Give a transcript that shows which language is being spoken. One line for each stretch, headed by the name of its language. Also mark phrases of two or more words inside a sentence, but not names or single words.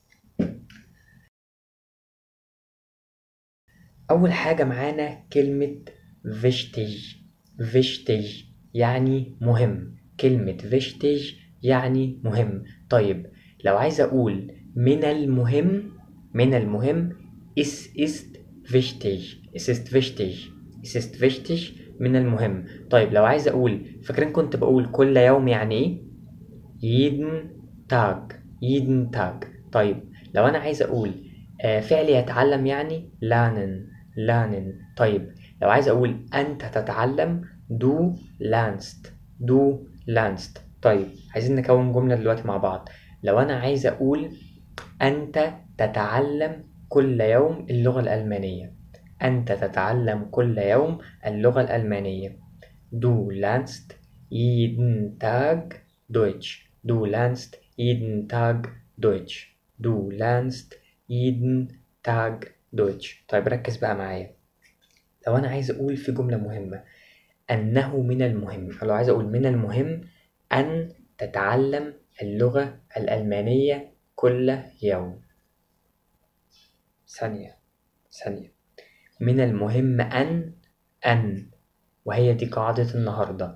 Arabic: أول حاجة معانا كلمة wichtig يعني مهم. كلمة wichtig يعني مهم. طيب لو عايز أقول من المهم
German: es ist wichtig
Arabic: من المهم. طيب لو عايز أقول، فاكرين كنت بقول كل يوم يعني إيه؟
German: jeden Tag.
Arabic: طيب لو أنا عايز أقول فعل يتعلم يعني lernen. طيب لو عايز أقول أنت تتعلم
German: du lernst.
Arabic: طيب عايزين نكون جملة دلوقتي مع بعض. لو أنا عايز أقول أنت تتعلم كل يوم اللغة الألمانية. أنت تتعلم كل يوم اللغة الألمانية.
German: Du lernst jeden Tag Deutsch. Du lernst jeden Tag Deutsch. Du lernst jeden Tag Deutsch.
Arabic: طيب ركز بقى معايا. لو أنا عايز أقول في جملة مهمة أنه من المهم، لو عايز أقول من المهم أن تتعلم اللغة الألمانية كل يوم. ثانية. من المهم أن وهي دي قاعدة النهاردة.